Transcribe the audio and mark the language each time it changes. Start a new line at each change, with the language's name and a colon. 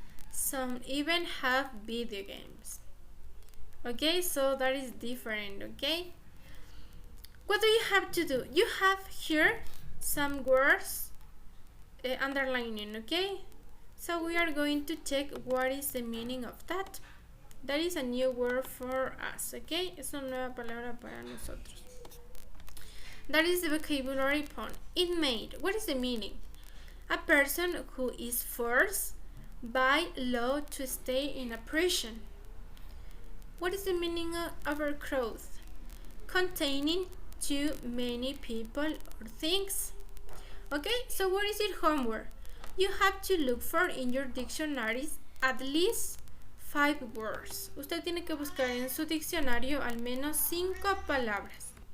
English: Some even have video games. Okay, so that is different, okay? What do you have to do? You have here some words underlining, okay? So we are going to check what is the meaning of that. That is a new word for us, okay?
Spanish: Es una nueva palabra para nosotros.
English: That is the vocabulary point. Inmate. What is the meaning? A person who is forced by law to stay in a prison. What is the meaning of overcrowded? Containing too many people or things. Okay, so what is your homework? You have to look for in your dictionaries at least 5 words.
Spanish: Usted tiene que buscar en su diccionario al menos 5 palabras.